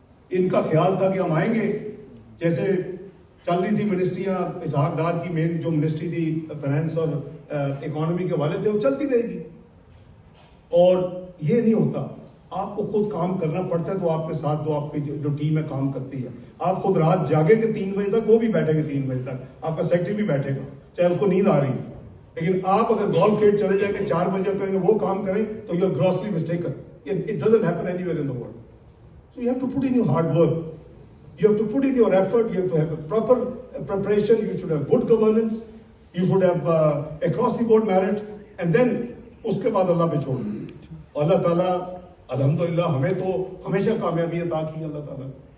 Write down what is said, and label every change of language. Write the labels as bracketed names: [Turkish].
[Urdu] ان کا خیال تھا کہ ہم آئیں گے، جیسے چل رہی تھی منسٹریاں، اسحاق ڈار کی مین جو منسٹری تھی فائنانس اور اکانومی کے حوالے سے، وہ چلتی رہے گی. اور یہ نہیں ہوتا. آپ کو خود کام کرنا پڑتا ہے. تو آپ کے ساتھ آپ کی جو ٹیم ہے کام کرتی ہے. آپ خود رات جاگیں گے 3 بجے تک، وہ بھی بیٹھیں گے 3 بجے تک. آپ کا سیکٹری بھی بیٹھے گا چاہے اس کو نیند آ رہی ہے. لیکن آپ اگر گولف کھیل چلے جائیں گے 4 بجے کریں گے وہ کام کریں، تو [English] You are grossly mistaken. It doesn't happen anywhere in the world. So you have to put in your hard work. You have to put in your effort. You have to have a proper preparation. You should have good governance. You should have across the board merit. And then [Urdu] اس کے بعد اللہ پہ چھوڑ دیں. اور اللہ تعالیٰ الحمدللہ ہمیں تو ہمیشہ کامیابی عطا کی اللہ تعالیٰ.